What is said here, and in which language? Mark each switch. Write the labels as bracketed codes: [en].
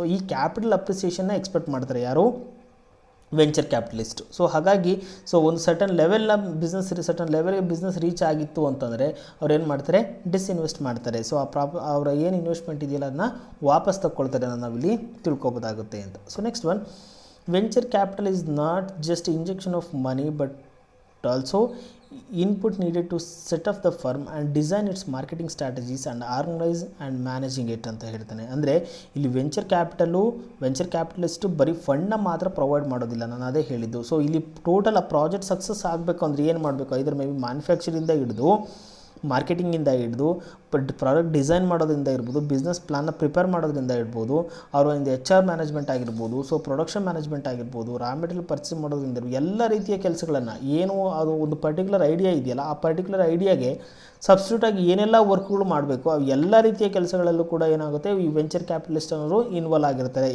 [kn] So ಈ capital ಅಪ್ರಿಸಿಯೇಷನ್ನ expect ಮಾಡ್ತಾರೆ ಯಾರು, ವೆಂಚರ್ ಕ್ಯಾಪಿಟಲಿಸ್ಟ್. ಸೊ ಹಾಗಾಗಿ ಒಂದು ಸರ್ಟನ್ ಲೆವೆಲ್ನ ಲೆವೆಲ್ಗೆ ಬಿಸ್ನೆಸ್ ರೀಚ್ ಆಗಿತ್ತು ಅಂತಂದರೆ ಅವ್ರು ಏನು ಮಾಡ್ತಾರೆ, ಡಿಸ್ಇನ್ವೆಸ್ಟ್ ಮಾಡ್ತಾರೆ. ಸೊ ಅವರ ಏನು ಇನ್ವೆಸ್ಟ್ಮೆಂಟ್ ಇದೆಯಲ್ಲ ಅದನ್ನ ವಾಪಸ್ ತಗೊಳ್ತಾರೆ ಅನ್ನೋದು ನಾವಿಲ್ಲಿ ತಿಳ್ಕೊಬೋದಾಗುತ್ತೆ ಅಂತ. [en] so next one, venture capital is not just injection of money but also input needed to set up the firm and design its marketing strategies and organize and managing it [kn] ಅಂತ ಹೇಳ್ತಾನೆ. ಅಂದರೆ ಇಲ್ಲಿ ವೆಂಚರ್ ಕ್ಯಾಪಿಟಲಿಸ್ಟು ಬರೀ ಫಂಡ್ನ ಮಾತ್ರ provide ಮಾಡೋದಿಲ್ಲ, ನಾನು ಅದೇ ಹೇಳಿದ್ದು. ಸೊ ಇಲ್ಲಿ ಟೋಟಲ್ ಆ ಪ್ರಾಜೆಕ್ಟ್ ಸಕ್ಸಸ್ ಆಗಬೇಕು ಅಂದರೆ ಏನು ಮಾಡಬೇಕು, ಇದರ ಮೇ ಬಿ ಮ್ಯಾನುಫ್ಯಾಕ್ಚರಿಂದ ಹಿಡಿದು ಮಾರ್ಕೆಟಿಂಗಿಂದ ಹಿಡಿದು ಪ್ರಾಡಕ್ಟ್ ಡಿಸೈನ್ ಮಾಡೋದ್ರಿಂದ ಇರ್ಬೋದು, ಬಿಸ್ನೆಸ್ ಪ್ಲಾನ್ನ ಪ್ರಿಪೇರ್ ಮಾಡೋದ್ರಿಂದ ಇರ್ಬೋದು, ಅವರ ಒಂದು HR ಮ್ಯಾನೇಜ್ಮೆಂಟ್ ಆಗಿರ್ಬೋದು, ಸೊ ಪ್ರೊಡಕ್ಷನ್ ಮ್ಯಾನೇಜ್ಮೆಂಟ್ ಆಗಿರ್ಬೋದು, ರಾ ಮೆಟೀರಿಯಲ್ ಪರ್ಚೇಸ್ ಮಾಡೋದ್ರಿಂದ ಎಲ್ಲ ರೀತಿಯ ಕೆಲಸಗಳನ್ನು ಏನು ಅದು ಒಂದು ಪರ್ಟಿಕ್ಯುಲರ್ ಐಡಿಯಾ ಇದೆಯಲ್ಲ ಆ ಪರ್ಟಿಕ್ಯುಲರ್ ಐಡಿಯಾಗೆ ಸಬ್ಸ್ಟಿಟ್ಯೂಟಾಗಿ ಏನೆಲ್ಲ ವರ್ಕ್ಗಳು ಮಾಡಬೇಕು ಆ ಎಲ್ಲ ರೀತಿಯ ಕೆಲಸಗಳಲ್ಲೂ ಕೂಡ ಏನಾಗುತ್ತೆ, ಈ ವೆಂಚರ್ ಕ್ಯಾಪಿಟಲಿಸ್ಟ್ ಅವರು ಇನ್ವಾಲ್ವ್ ಆಗಿರ್ತಾರೆ.